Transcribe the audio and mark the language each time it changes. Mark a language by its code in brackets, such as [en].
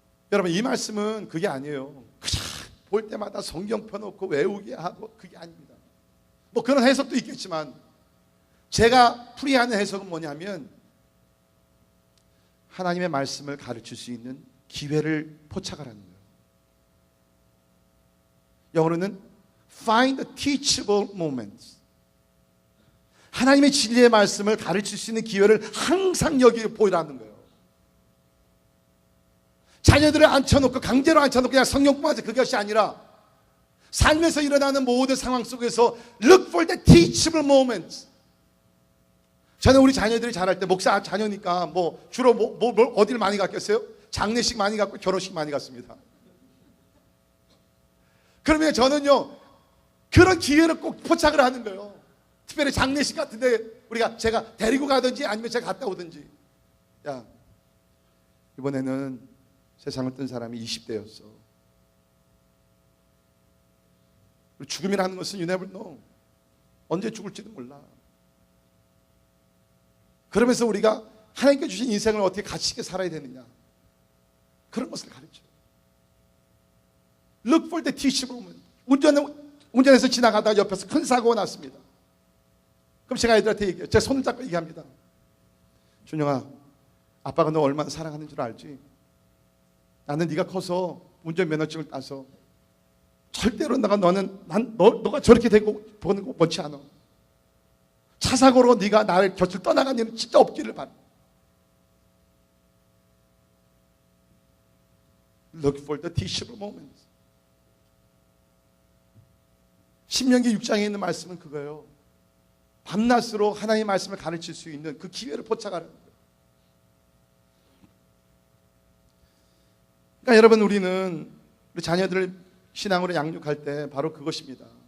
[ko] 여러분, 이 말씀은 그게 아니에요. 그냥 볼 때마다 성경 펴놓고 외우게 하고 그게 아닙니다. 뭐 그런 해석도 있겠지만 제가 풀이하는 해석은 뭐냐면 하나님의 말씀을 가르칠 수 있는 기회를 포착하라는 거예요. 영어로는 [en] find the teachable moments. [ko] 하나님의 진리의 말씀을 가르칠 수 있는 기회를 항상 여기 보이라는 거예요. 자녀들을 앉혀놓고 강제로 앉혀놓고 그냥 성경 공부하자 그것이 아니라 삶에서 일어나는 모든 상황 속에서 [en] look for the teachable moments. [ko] 저는 우리 자녀들이 자랄 때 목사 자녀니까 뭐 주로 어디를 많이 갔겠어요? 장례식 많이 갔고 결혼식 많이 갔습니다. 그러면 저는요 그런 기회를 꼭 포착을 하는 거예요. 특별히 장례식 같은데 제가 데리고 가든지 아니면 제가 갔다 오든지. 야, 이번에는 세상을 뜬 사람이 20대였어. 죽음이라는 것은 [en] you never know. [ko] 언제 죽을지도 몰라. 그러면서 우리가 하나님께 주신 인생을 어떻게 가치 있게 살아야 되느냐, 그런 것을 가르쳐요. [en] Look for the teachable moment. [ko] 운전해서 지나가다가 옆에서 큰 사고가 났습니다. 그럼 제가 애들한테 얘기해요. 제 손을 잡고 얘기합니다. 준영아, 아빠가 너 얼마나 사랑하는 줄 알지? 나는 네가 커서 운전면허증을 따서 절대로 너가 저렇게 되고 보는 거 원치 않아. 차 사고로 네가 나를 곁을 떠나간 일은 진짜 없기를 바라. [en] Look for the teachable moments. [ko] 신명기 6장에 있는 말씀은 그거예요. 밤낮으로 하나님의 말씀을 가르칠 수 있는 그 기회를 포착하라는 거예요. 그러니까 여러분, 우리는 우리 자녀들을 신앙으로 양육할 때 바로 그것입니다.